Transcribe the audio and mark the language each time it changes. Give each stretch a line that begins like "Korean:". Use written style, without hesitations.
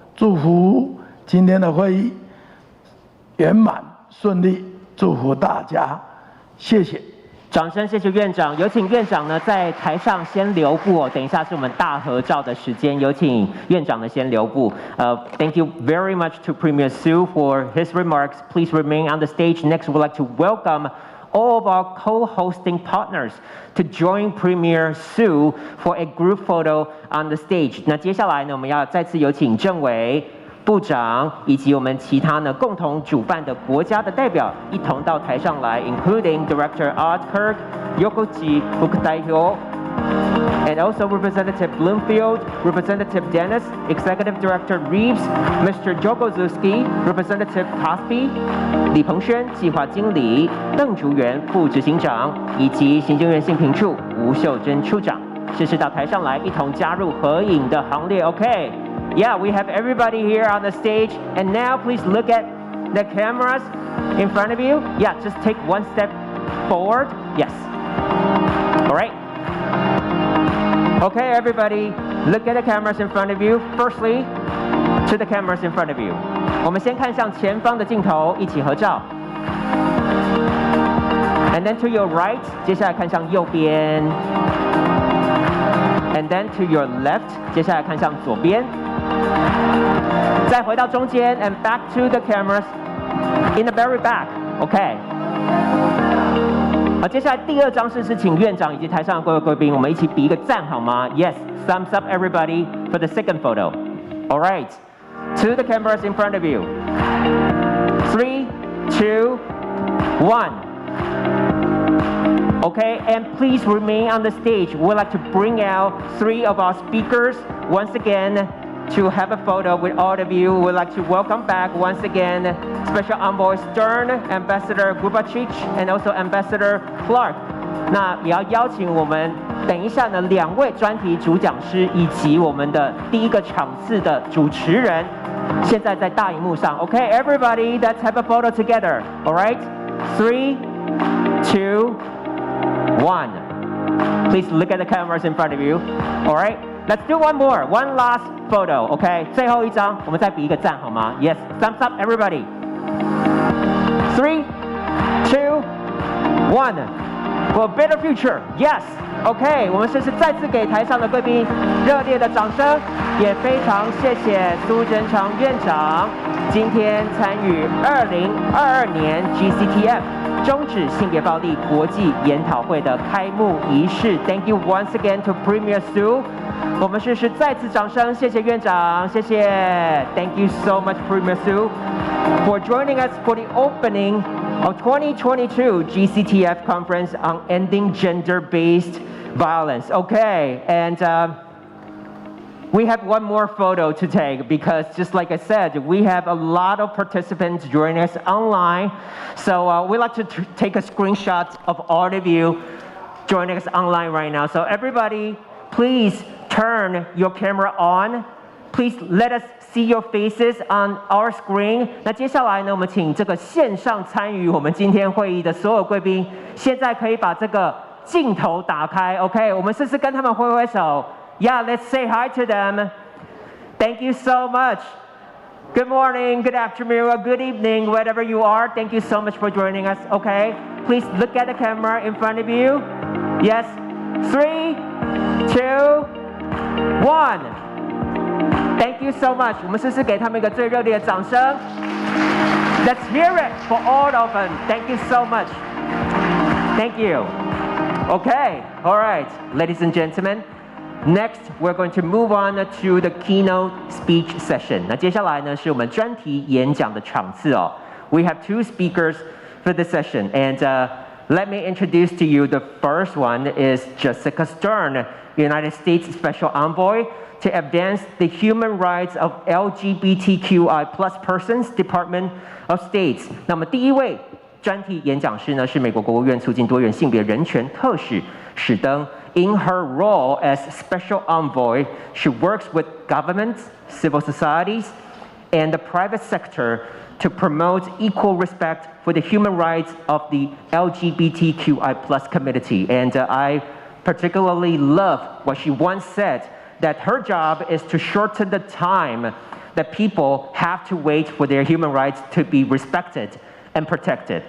Chinese: 祝福今天的会议圆满顺利，祝福大家，谢谢。掌声，谢谢院长。有请院长呢在台上先留步哦，等一下是我们大合照的时间，有请院长呢先留步。
English: Thank you very much to Premier Su for his remarks. Please remain on the stage. Next, we'd like to welcome all of our co-hosting partners to join Premier Su for a group photo on the stage.
Chinese: 那接下来呢，我们要再次有請政委、部長以及我們其他呢共同主辦的國家的代表一同到台上來 ，
English: including Director Art Kirk, Yokoji Bukdaihyo, and also Representative Bloomfield, Representative Dennis, Executive Director Reeves, Mr.
Chinese: Jokozuski, Representative Cosby, 李鹏轩计划經理、鄧竹元副執行長以及行政院性平處吳秀珍處長，是到台上來一同加入合影的行列。 OK。
English: Yeah, we have everybody here on the stage, and now please look at the cameras in front of you. Yeah, just take one step forward. Yes. All right. Okay, everybody, look at the cameras in front of you. Firstly, to the cameras in front of you.
Chinese: 我们先看向前方的镜头，一起合照。
English: And then to your right,
Chinese: 接下来看向右边。
English: And then to your left,
Chinese: 接下来看向左边。 再回到中间
English: and back to the cameras in the very back. OK.
Chinese: 好，接下来第二张是请院长以及台上的各位贵宾，我们一起比一个赞好吗 ？
English: Yes, thumbs up everybody for the second photo. All right. To the cameras in front of you. 3, 2, 1. Okay, and please remain on the stage. We'd like to bring out 3 of our speakers once again to have a photo with all of you. We'd like to welcome back once again Special Envoy Stern, Ambassador Grubachich, and also Ambassador Clark.
Chinese: 那也要邀请我们等一下呢2位专题主讲师以及我们的第一个场次的主持人，现在在大荧幕上。
English: Okay, everybody, let's have a photo together. All right, 3, 2, 1. Please look at the cameras in front of you. All right, let's do one more, one last photo.
Chinese: Okay, 最后一张，我们再比一个赞好吗 ？
English: Yes, thumbs up, everybody. 3, 2, 1. For a better future. Yes.
Chinese: OK， 我们是再次给台上的贵宾热烈的掌声，也非常谢谢苏贞昌院长今天参与2022年 Gctf 终止性别暴力国际研讨会的开幕仪式。
English: Thank you once again to Premier Su。
Chinese: 我们是再次掌声，谢谢院长，谢谢。
English: Thank you so much, Premier Su, for joining us for the opening of 2022 Gctf Conference on Ending Gender-Based Violence. Okay, and we have one more photo to take because just like I said, we have a lot of participants joining us online. So we'd like to take a screenshot of all of you joining us online right now. So everybody, please turn your camera on. Please let us see your faces on our screen.
Chinese: 那接下来呢，我们请这个线上参与我们今天会议的所有贵宾，现在可以把这个镜头打开 ，
English: OK？
Chinese: 我们试试跟他们挥挥手。
English: Yeah, let's say hi to them. Thank you so much. Good morning, good afternoon, or good evening, wherever you are. Thank you so much for joining us. Okay, please look at the camera in front of you. Yes, 3, 2, 1. Thank you so much.
Chinese: 我们试试给他们一个最热烈的掌声。
English: Let's hear it for all of them. Thank you so much. Thank you. Okay, all right, ladies and gentlemen. Next, we're going to move on to the keynote speech session.
Chinese: 那接下来呢是我们专题演讲的场次哦。
English: We have 2 speakers for the session, and let me introduce to you the first one is Jessica Stern, United States Special Envoy to advance the human rights of LGBTQI+ persons, Department of State.
Chinese: 那么第一位专题演讲师呢是美国国务院促进多元性别人权特使史登。
English: In her role as Special Envoy, she works with governments, civil societies, and the private sector to promote equal respect for the human rights of the LGBTQI+ community. And I particularly love what she once said, that her job is to shorten the time that people have to wait for their human rights to be respected and protected.